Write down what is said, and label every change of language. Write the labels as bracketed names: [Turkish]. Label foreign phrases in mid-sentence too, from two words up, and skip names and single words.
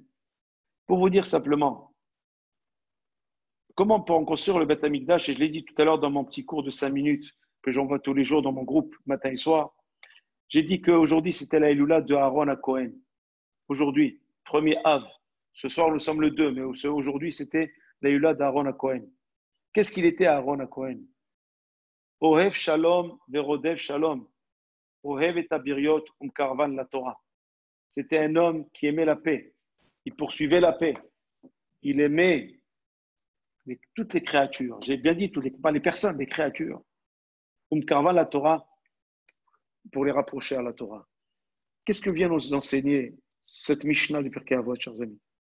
[French] Pour vous dire simplement, comment pour en construire le Beth Amikdash, et je l'ai dit tout à l'heure dans mon petit cours de 5 minutes que j'envoie tous les jours dans mon groupe, matin et soir, j'ai dit qu'aujourd'hui c'était la Eloula de Aaron à Cohen. Aujourd'hui, 1er Av. Ce soir nous sommes le 2, mais aujourd'hui c'était la Eloula d'Aaron à Cohen. Qu'est-ce qu'il était Aaron à Cohen? [Hebrew] אוהב שלום ורודף שלום. אוהב את הבריות מקרבן לתורה. [French] C'était un homme qui aimait la paix. Il poursuivait la paix. Il aimait toutes les créatures. J'ai bien dit, pas les personnes, les créatures. [Hebrew] מקרבן לתורה. [French] pour les rapprocher à la Torah. Qu'est-ce que vient nous enseigner cette Mishnah du Pirkei Avot, chers amis?